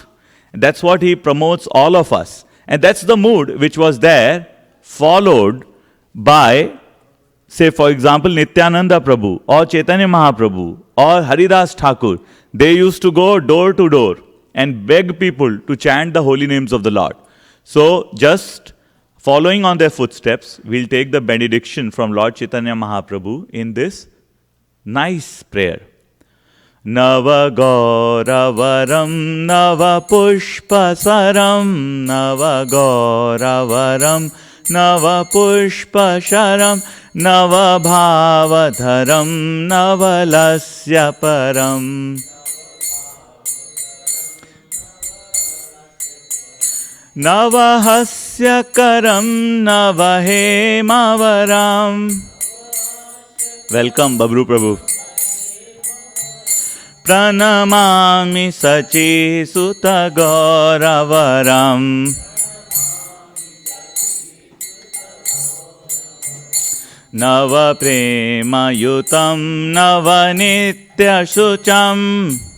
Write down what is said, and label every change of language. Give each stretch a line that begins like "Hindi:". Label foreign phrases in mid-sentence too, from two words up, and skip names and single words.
English: That's what he promotes all of us. And that's the mood which was there, followed by, say, for example, Nityananda Prabhu or Chaitanya Mahaprabhu or Haridas Thakur. They used to go door to door and beg people to chant the holy names of the Lord. So just following on their footsteps, we'll take the benediction from Lord Chaitanya Mahaprabhu in this nice prayer.
Sanskrit: Nava Gauravaram Nava Pushpasaram Nava Gauravaram Nava Pushpasharam Nava Bhavadharam Nava Lasya Param Navahasya Karam Navahemavaram.
English: Welcome, Babru Prabhu.
Sanskrit: Pranamami Sachi Sutta Gauravaram Nava Prema Yutam Nava Nitya Shucham